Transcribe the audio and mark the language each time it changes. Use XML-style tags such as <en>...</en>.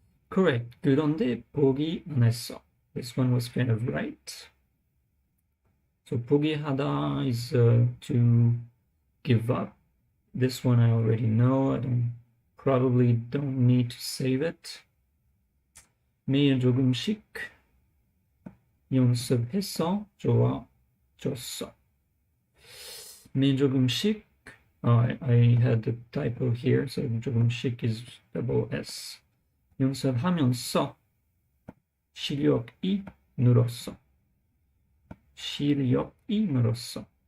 <en>Correct.</en> <ko>그런데 포기 안 했어.</ko> <en>This one was kind of right. So 포기하다 is to give up. This one I already know. I probably don't need to save it.</en> <ko>매일 조금씩 연습해서 좋아졌어. 매일 조금씩.</ko> <en>I had the typo here, so 조금씩 is double S.</en> <ko>연습하면서 실력이 늘었어. 실력이 늘었어.</ko>